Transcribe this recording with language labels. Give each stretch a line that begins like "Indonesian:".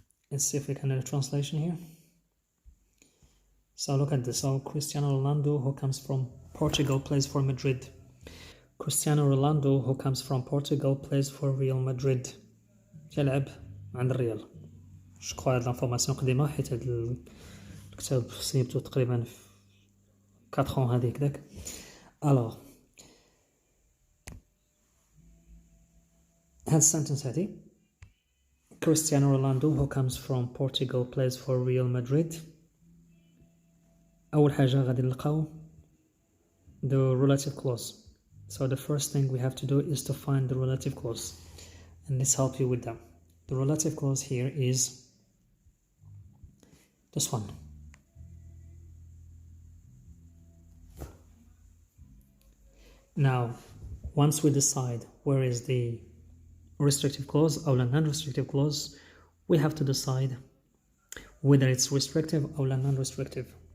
English: Let's see if we can do a translation here. So look at this. So Cristiano Ronaldo, who comes from Portugal, plays for Madrid. Cristiano Ronaldo, who comes from Portugal, plays for Real Madrid.
Arabic: يلعب عند الريال. شكرا هاد الانفورماسيون قديمة حيت هاد الكتاب صيبتو تقريبا في 4 هذيك داك.
English: Alors
Arabic: هاد السنتنس هادي
English: Cristiano Ronaldo, who comes from Portugal, plays for Real Madrid.
Arabic: أول حاجة غادي نلقاو
English: the relative clause. So the first thing we have to do is to find the relative clause, and let's help you with that. The relative clause here is this one. Now, once we decide where is the restrictive clause or non-restrictive clause, we have to decide whether it's restrictive or non-restrictive.